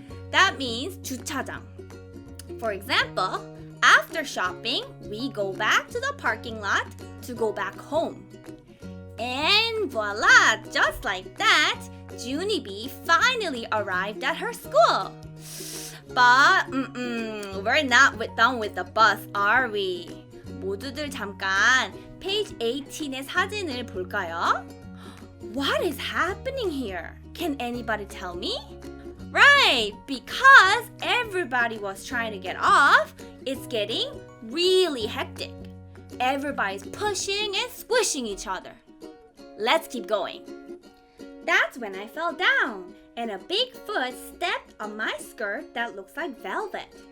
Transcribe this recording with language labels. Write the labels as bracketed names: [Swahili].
[English] That means 주차장. For example, after shopping, we go back to the parking lot to go back home. And voila, just like that, Junie B finally arrived at her school. But we're not done with the bus, are we? [Korean] 모두들 잠깐 page 18의 사진을 볼까요? [English] What is happening here? Can anybody tell me? Right, because everybody was trying to get off, it's getting really hectic. Everybody's pushing and squishing each other. Let's keep going. That's when I fell down, and a big foot stepped on my skirt that looks like velvet.